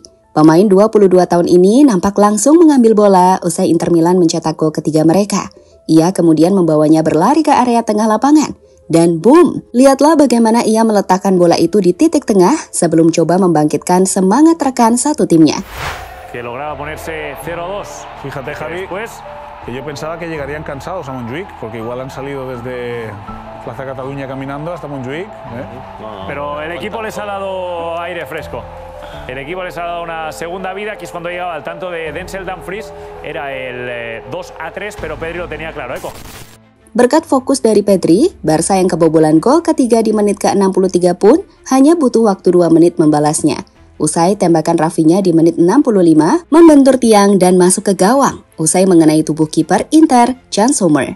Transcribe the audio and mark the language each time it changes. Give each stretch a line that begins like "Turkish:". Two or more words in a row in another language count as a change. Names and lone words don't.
Indonesian: Pemain 22 tahun ini nampak langsung mengambil bola usai Inter Milan mencetak gol ketiga mereka. Ia kemudian membawanya berlari ke area tengah lapangan. Dan boom, lihatlah bagaimana ia meletakkan bola itu di titik tengah sebelum coba membangkitkan semangat rekan satu timnya.
Spanish: Que lograba ponerse 0-2. Fíjate, Javi, pues que yo pensaba que llegarían cansados a Montjuic, porque igual han salido desde Plaza Cataluña caminando hasta Montjuic. Pero el equipo les ha dado aire fresco. El equipo les ha dado una segunda vida. Aquí es cuando llegaba al tanto de Denzel Dumfries. Era el 2-3, pero Pedri lo tenía claro.
Indonesian: Berkat fokus dari Pedri, Barca yang kebobolan gol ketiga di menit ke-63 pun hanya butuh waktu 2 menit membalasnya. Usai tembakan Rafinha di menit 65, membentur tiang dan masuk ke gawang, usai mengenai tubuh kiper Inter, Jan Sommer.